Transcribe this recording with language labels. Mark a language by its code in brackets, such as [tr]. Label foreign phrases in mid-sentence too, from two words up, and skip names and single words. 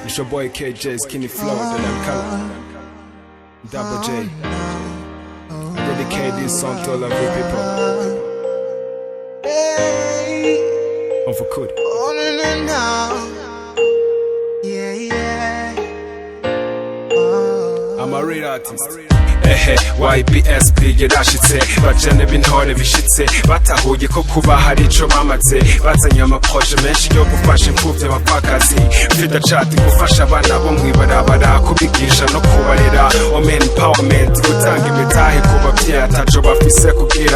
[en] It's your boy KJ, Skinny Flow, the name Color, Double J. I dedicate this song to all of you people. Hey. On for good. Oh, no. Yeah, yeah. I'm a real artist. [rn] YBSP yarashitse bajane b'intore bishitse batahuye ko kuba hari ico bamaze bazanye amaproje menshi yo gufasha imfuvyi abapfakazi Frida Chat gufasha abana bo mwibarabara kubigisha no kubarera [en] Women Empowerment [rn] gutanga imitahe ku bavyeyi ataco bafise kugira